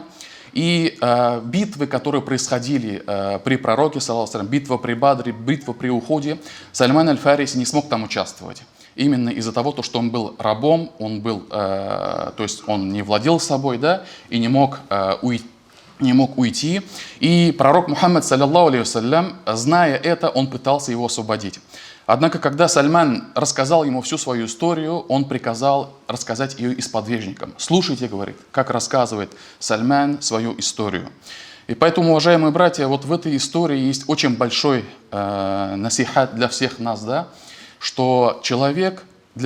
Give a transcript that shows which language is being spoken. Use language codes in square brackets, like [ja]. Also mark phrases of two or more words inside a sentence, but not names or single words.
[ru] И битвы, которые происходили при пророке, [ar] صلى الله عليه, [ru] битва при Бадре, битва при Ухуде, Сальман Аль-Фариси не смог там участвовать. Именно из-за того, что он был рабом, то есть он не владел собой, да, и не мог уйти. И пророк Мухаммад, [ar] صلى الله عليه وسلم, [ru] зная это, он пытался его освободить. Однако, когда Сальман рассказал ему всю свою историю, он приказал рассказать ее и сподвижникам. Слушайте, говорит, как рассказывает Сальман свою историю. И поэтому, уважаемые братья, вот в этой истории есть очень большой насихат для всех нас, да, что человек для